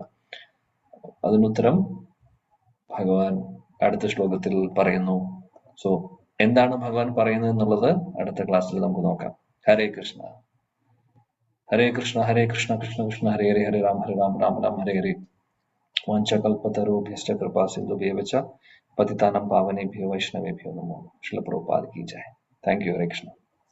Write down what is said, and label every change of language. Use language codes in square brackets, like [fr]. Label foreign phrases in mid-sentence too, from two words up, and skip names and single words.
[ml] അതിനുത്തരം ഭഗവാൻ അടുത്ത ശ്ലോകത്തിൽ പറയുന്നു. സോ എന്താണ് ഭഗവാൻ പറയുന്നത് എന്നുള്ളത് അടുത്ത ക്ലാസ്സിൽ നമുക്ക് നോക്കാം. [sa] ഹരേ കൃഷ്ണ. ഹരേ കൃഷ്ണ ഹരേ കൃഷ്ണ കൃഷ്ണ കൃഷ്ണ ഹരേ ഹരേ ഹരേ രാം ഹരേ രാം രാം രാം ഹരേ ഹരേ. വാഞ്ചകൽപതരുഭ്യശ്ച കൃപാ സിന്ധുഭ്യവ ച പതിതാനം പാവനേഭ്യോ വൈഷ്ണവേഭ്യോ നമോ. [hi] श्रील प्रभुपाद की जय. [en] thank you. [sa] ഹരേ കൃഷ്ണ.